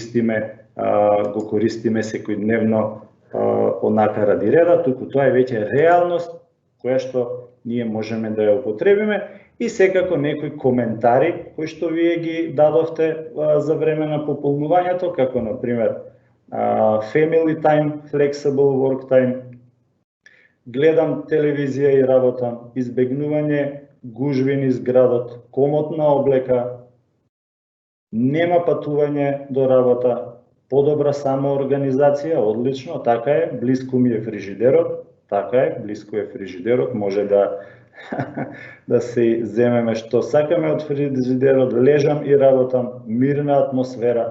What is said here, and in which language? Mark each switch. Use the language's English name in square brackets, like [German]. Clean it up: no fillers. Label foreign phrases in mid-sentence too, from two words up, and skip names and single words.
[Macedonian] користиме секојдневно онака ради реда, туку тоа е веќе реалност која што ние можеме да ја употребиме и секако некои коментари кои што вие ги дадовте за време на пополнувањето, како на пример [English] family time, flexible work time, [Macedonian] гледам телевизија и работам, избегнување гужви низ градот, комотна облека, нема патување до работа, подобра самоорганизација, одлично, така е, блиску ми е фрижидерот, така е, блиску е фрижидерот, може да се земеме што сакаме од фрижидерот, лежам и работам, мирна атмосфера.